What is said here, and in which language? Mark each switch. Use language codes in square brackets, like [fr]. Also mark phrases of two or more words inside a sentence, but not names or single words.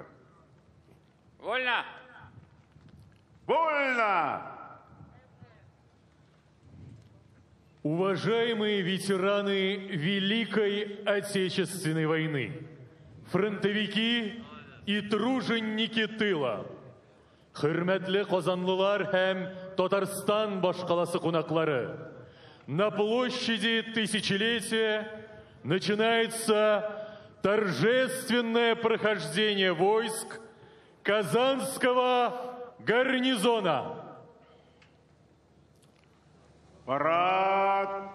[ru] Вольно! Вольно! Уважаемые ветераны Великой Отечественной войны, фронтовики и труженики тыла, [tt] хөрмәтле казанлылар һәм Татарстан башкаласы кунаклары, [ru] на площади Тысячелетия начинается торжественное прохождение войск Казанского гарнизона. Парад!